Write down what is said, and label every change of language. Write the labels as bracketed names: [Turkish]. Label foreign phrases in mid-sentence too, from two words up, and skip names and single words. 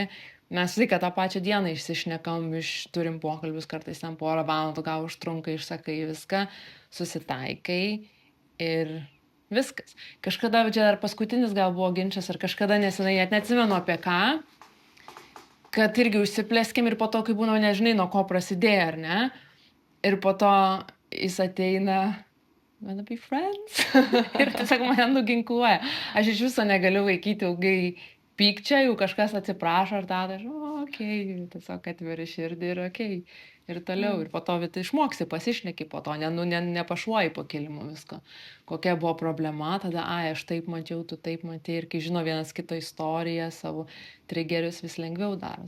[Lithuanian] Mes visą tą pačią dieną išsišnekam, turim pokalbius, kartais ten porą valandų, gal užtrunka, išsakai viską, susitaikai ir viskas. Kažkada, čia dar paskutinis gal buvo ginčas, ar kažkada nesenai, net neatsimenu apie ką, kad irgi užsiplėskim ir po to, kai būna, nežinai, nuo ko prasidėjo, ar ne? Ir po to jis ateina, [English] wanna be friends? [Lithuanian] Ir tiesiog mane nuginkluoja. Aš iš viso negaliu laikyti ilgai pykčia, jau kažkas atsiprašo, ar tada, okei, tiesiog atveri širdį ir okei. Ir toliau, ir po to išmoksi, pasišneki po to, nepašuoji po kilimu visko. Kokia buvo problema, tada, aš taip mačiau, tu taip matei, ir kai žino vienas kito istoriją, savo trigerius vis lengviau daros.